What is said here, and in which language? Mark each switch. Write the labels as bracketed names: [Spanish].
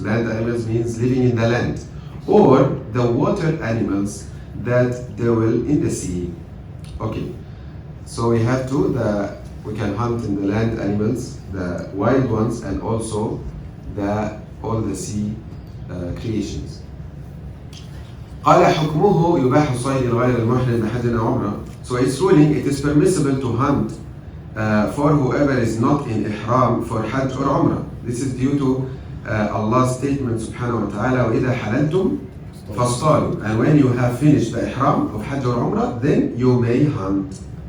[English] Land animals means living in the land. Or the water animals that dwell in the sea. Okay. So we have we can hunt in the land animals, the wild ones, and also all the sea creations. [Arabic] قال حكمه يباح الصيد الغير المحرم بحج أو عمرة. [English] So it's ruling it is permissible to hunt for whoever is not in ihram for Hajj or Umrah. This is due to Allah's statement subhanahu wa ta'ala [Arabic] وَإِذَا حَلَلْتُمْ فَاصْطَادُوا. [English] And when you have finished the ihram of Hajj or Umrah, then you may hunt.